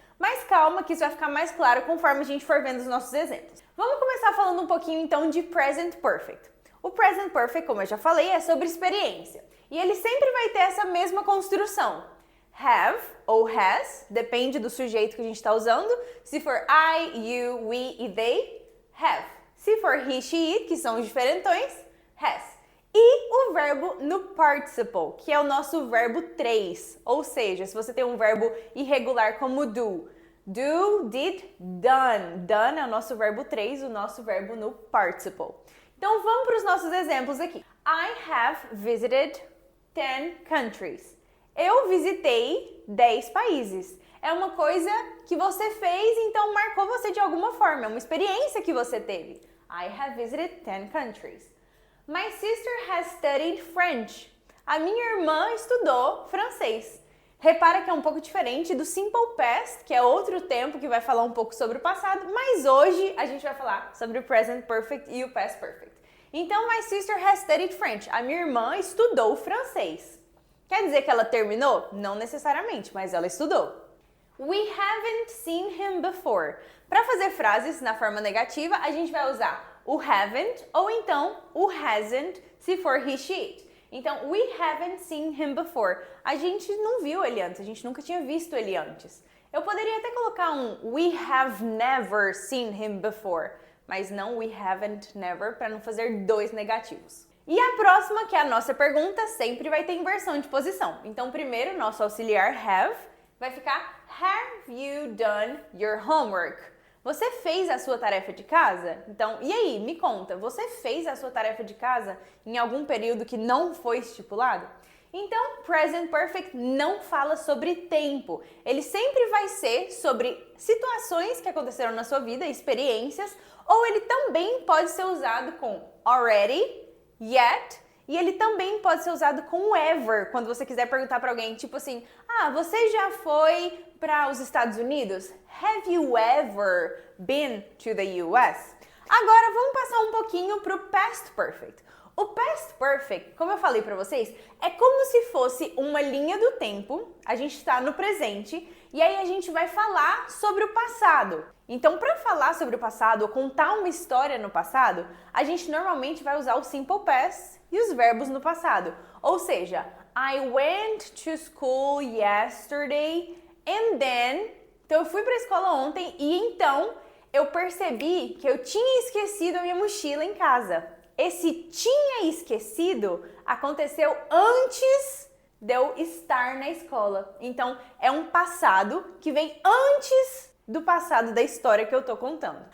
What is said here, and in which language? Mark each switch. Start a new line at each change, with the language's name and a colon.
Portuguese: Mas calma que isso vai ficar mais claro conforme a gente for vendo os nossos exemplos. Vamos começar falando um pouquinho então de Present Perfect. O Present Perfect, como eu já falei, é sobre experiência. E ele sempre vai ter essa mesma construção. Have ou has, depende do sujeito que a gente está usando. Se for I, you, we e they, have. Se for he, she, it, que são os diferentões, has. E o verbo no participle, que é o nosso verbo 3. Ou seja, se você tem um verbo irregular como do, did, done. Done é o nosso verbo 3, o nosso verbo no participle. Então vamos para os nossos exemplos aqui.
English: I have visited 10 countries.
Portuguese: Eu visitei 10 países. É uma coisa que você fez, então marcou você de alguma forma. É uma experiência que você teve.
English: I have visited 10 countries. My sister has studied French.
Portuguese: A minha irmã estudou francês. Repara que é um pouco diferente do Simple Past, que é outro tempo que vai falar um pouco sobre o passado, mas hoje a gente vai falar sobre o Present Perfect e o Past Perfect. Então,
English: my sister has studied French.
Portuguese: A minha irmã estudou francês. Quer dizer que ela terminou? Não necessariamente, mas ela estudou.
English: We haven't seen him before.
Portuguese: Para fazer frases na forma negativa, a gente vai usar o haven't ou então o hasn't, se for he, she, it. Então,
English: we haven't seen him before.
Portuguese: A gente não viu ele antes, a gente nunca tinha visto ele antes. Eu poderia até colocar um
English: we have never seen him before,
Portuguese: mas não
English: we haven't never,
Portuguese: para não fazer dois negativos. E a próxima, que é a nossa pergunta, sempre vai ter inversão de posição. Então, primeiro, nosso auxiliar have vai ficar
English: have you done your homework?
Portuguese: Você fez a sua tarefa de casa? Então, e aí, me conta, você fez a sua tarefa de casa em algum período que não foi estipulado? Então, Present Perfect não fala sobre tempo. Ele sempre vai ser sobre situações que aconteceram na sua vida, experiências, ou ele também pode ser usado com already, yet, e ele também pode ser usado com ever, quando você quiser perguntar para alguém, tipo assim, você já foi para os Estados Unidos?
English: Have you ever been to the US?
Portuguese: Agora vamos passar um pouquinho para o Past Perfect. O Past Perfect, como eu falei para vocês, é como se fosse uma linha do tempo, a gente está no presente, e aí a gente vai falar sobre o passado. Então, para falar sobre o passado ou contar uma história no passado, a gente normalmente vai usar o Simple Past e os verbos no passado. Ou seja,
English: I went to school yesterday and then...
Portuguese: Então, eu fui para a escola ontem e então eu percebi que eu tinha esquecido a minha mochila em casa. Esse tinha esquecido aconteceu antes de eu estar na escola. Então, é um passado que vem antes do passado da história que eu tô contando.